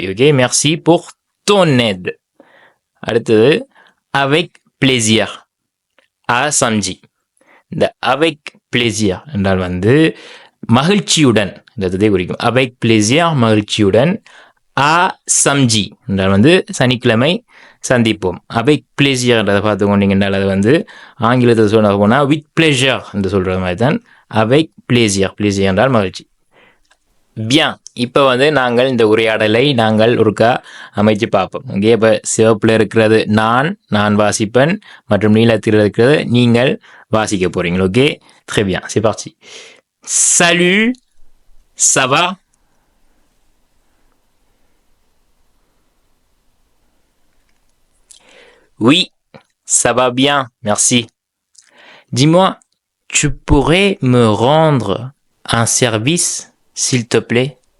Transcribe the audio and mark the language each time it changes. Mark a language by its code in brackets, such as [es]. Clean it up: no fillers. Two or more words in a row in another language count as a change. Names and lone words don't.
[ta] ஓகே, [fr] merci pour ton aide. அடுத்தது avec plaisir. à samedi. [ta] இந்த [fr] avec plaisir [ta] என்றால் வந்து மகிழ்ச்சியுடன் இதை குறிக்கும். [fr] avec plaisir [ta] மகிழ்ச்சியுடன். [fr] à samedi [ta] என்றால் வந்து சனிக்கிழமை சந்திப்போம். [fr] avec plaisir [ta] என்றதை பார்த்து கொண்டீங்க என்றால் அது வந்து ஆங்கிலத்தில் சொல்ல போனால் [en] with pleasure [ta] என்று சொல்கிற மாதிரி தான். [fr] avec plaisir, plaisir [ta] என்றால் மகிழ்ச்சி. bien, இப்போ வந்து நாங்கள் இந்த உரையாடலை நாங்கள் ஒருக்கா அமைச்சு பார்ப்போம். ஓகே, இப்போ சிவப்பில் இருக்கிறது நான் வாசிப்பேன், மற்றும் நீலத்தில் இருக்கிறது நீங்கள் வாசிக்க போறீங்க. ஓகே, [fr] très bien, c'est parti. Salut, ça va? Oui, ça va bien, merci. Dis-moi, tu pourrais me rendre un service, s'il te plaît?